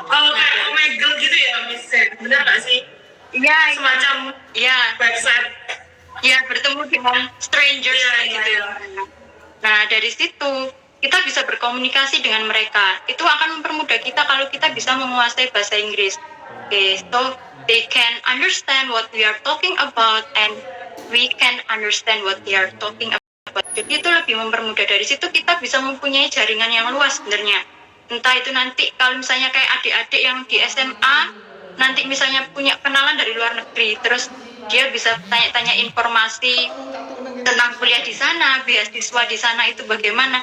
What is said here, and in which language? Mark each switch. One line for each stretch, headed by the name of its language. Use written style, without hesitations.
Indonesian: Kayak Omegle gitu ya Miss, benar nggak sih? Iya. Semacam website. Ya, bertemu dengan strangers gitu. Nah, dari situ kita bisa berkomunikasi dengan mereka. Itu akan mempermudah kita kalau kita bisa menguasai bahasa Inggris.
English: So they can understand what we are talking about and we can understand what they are talking about.
Indonesian: Jadi itu lebih mempermudah. Dari situ kita bisa mempunyai jaringan yang luas sebenarnya. Entah itu nanti kalau misalnya kayak adik-adik yang di SMA nanti misalnya punya kenalan dari luar negeri, terus dia bisa tanya-tanya informasi tentang kuliah di sana, beasiswa di sana itu bagaimana.